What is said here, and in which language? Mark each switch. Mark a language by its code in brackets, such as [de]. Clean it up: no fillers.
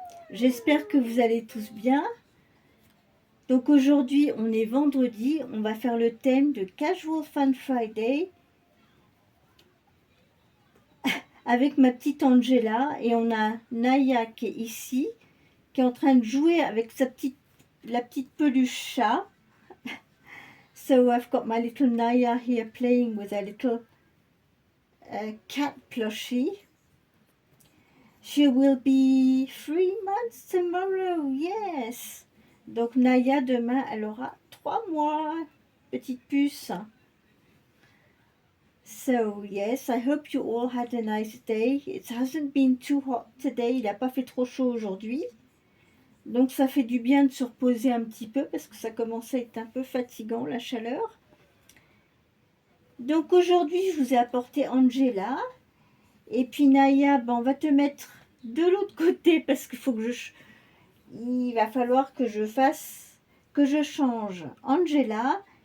[fr] J'espère que vous allez tous bien. Donc aujourd'hui, on est vendredi, on va faire le thème de Casual Fun Friday avec ma petite Angela et on a Naya qui est ici, qui est en train de jouer avec la petite peluche chat. [en] So I've got my little Naya here playing with a little cat plushie. She will be 3 months tomorrow, yes. [fr] Donc Naya demain, elle aura 3 mois, petite puce. [en] So yes, I hope you all had a nice day. It hasn't been too hot today, [fr] il n'a pas fait trop chaud aujourd'hui. Donc ça fait du bien de se reposer un petit peu parce que ça commence à être un peu fatigant la chaleur. Donc aujourd'hui je vous ai apporté Angela. Et puis Naya, ben, on va te mettre de l'autre côté parce qu'il faut que il va falloir que je change Angela.